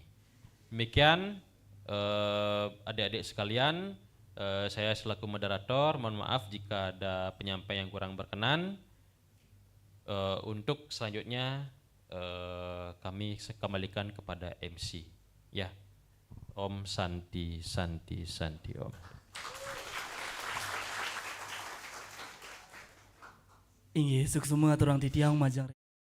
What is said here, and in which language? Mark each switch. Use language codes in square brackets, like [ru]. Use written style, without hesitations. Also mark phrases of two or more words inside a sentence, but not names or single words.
[id] Demikian adik-adik sekalian, saya selaku moderator mohon maaf jika ada penyampaian yang kurang berkenan. Untuk selanjutnya kami kembalikan kepada MC. Ya, [sa] Om Santi Om. [ban] Inggih, suksuma turang titiang majang.